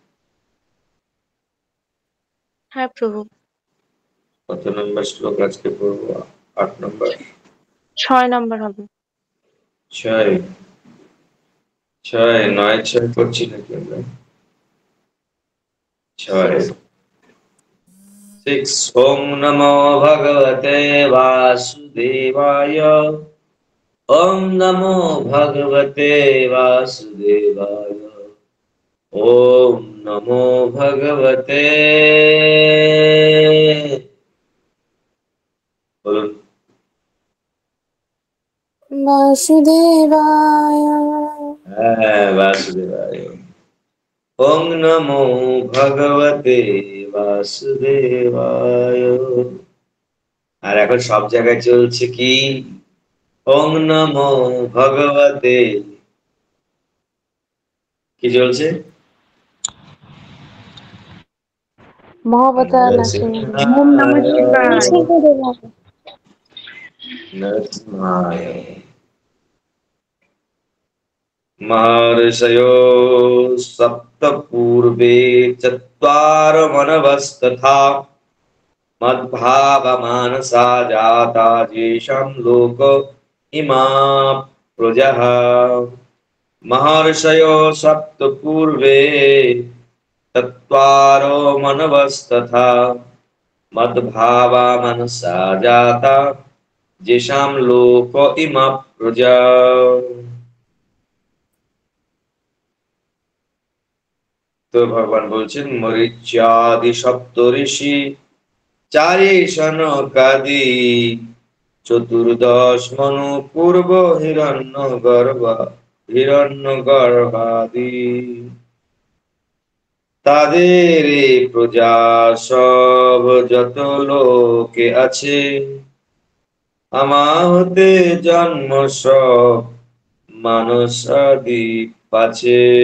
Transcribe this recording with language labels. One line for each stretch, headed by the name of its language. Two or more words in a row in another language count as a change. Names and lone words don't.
Bangla: হ্যাঁ প্রভু। কত নম্বর শ্লোক আজকে পড়বো? 8 নম্বর, 6 নম্বর হবে। 6 6 9 6 পড়ছি নাকি আমরা?
Sanskrit: 6 6 ওম নমো ভগবতে বাসুদেবায়। ওম নমো ভগবতে বাসুদেবায়। ওম নমো ভগবতে,
Bangla: বলুন,
Sanskrit: বাসুদেবায়। হ্যাঁ বাসুদেবায়। ওম নমো ভগবতে বাসুদেবায়।
Bangla: আর এখন সব জায়গায় চলছে কি?
Sanskrit: ওম নমো ভগবতে,
Bangla: কি চলছে? মহাবতার নাসিনী।
Sanskrit: ওম নমঃ শিবায়। নরসিংহায়। महर्षयो सप्त पूर्वे चत्वारो मनवस्तथा मद्भावमानसा जाता येषां लोक इमा प्रजः। महर्षयो सप्त पूर्वे चत्वारो मनवस्तथा मद्भावमानसा जाता येषां लोक इमा प्रजा।
Bangla: তো ভগবান বলছেন মরিচ্যাদি সপ্ত ঋষি চারি সনকাদি চতুর্দশ মনু পূর্ব হিরণ্য গর্ভাদি তাদের এই প্রজা সব যত লোকে আছে আমা হতে জন্ম সব মানসাদি পাছে।